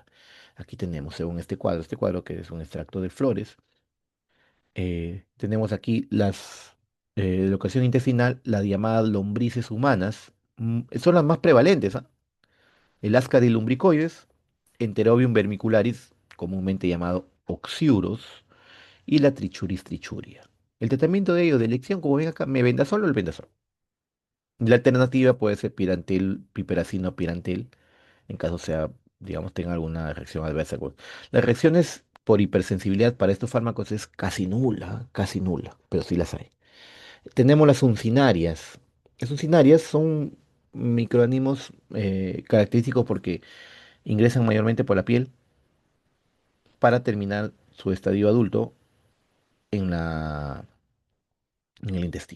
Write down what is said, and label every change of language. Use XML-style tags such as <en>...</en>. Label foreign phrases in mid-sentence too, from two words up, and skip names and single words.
<es>Aquí tenemos, según este cuadro que es un extracto de flores, tenemos aquí las de localización intestinal, las llamadas lombrices humanas, son las más prevalentes, ¿ah? El Ascaris lumbricoides, Enterobium vermicularis, comúnmente llamado oxiurus, y la Trichuris trichuria. El tratamiento de ello de elección, como ven acá, mebendazol o el bendazol. La alternativa puede ser pirantel, piperacino, pirantel, en caso sea, digamos, tenga alguna reacción adversa. Pues. Las reacciones por hipersensibilidad para estos fármacos es casi nula, pero sí las hay. Tenemos las uncinarias. Las uncinarias son microorganismos característicos porque ingresan mayormente por la piel para terminar su estadio adulto en en el intestino.</es>